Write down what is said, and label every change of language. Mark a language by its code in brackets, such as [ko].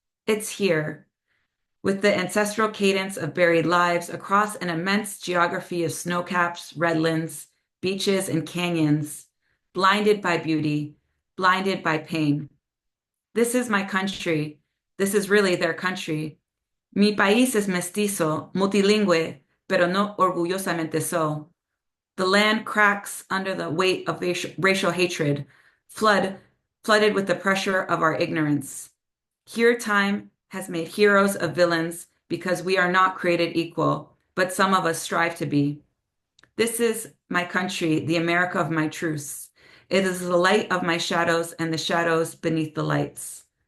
[en] It's here, with the ancestral cadence of buried lives across an immense geography of snowcaps, redlands, beaches, and canyons, blinded by beauty, blinded by pain. This is my country. This is really their country. [es] Mi país es mestizo, multilingüe, pero no orgullosamente so. [en] The land cracks under the weight of racial hatred, flooded with the pressure of our ignorance. Here, time has made heroes of villains because we are not created equal, but some of us strive to be. This is my country, the America of my truths. It is the light of my shadows and the shadows beneath the lights.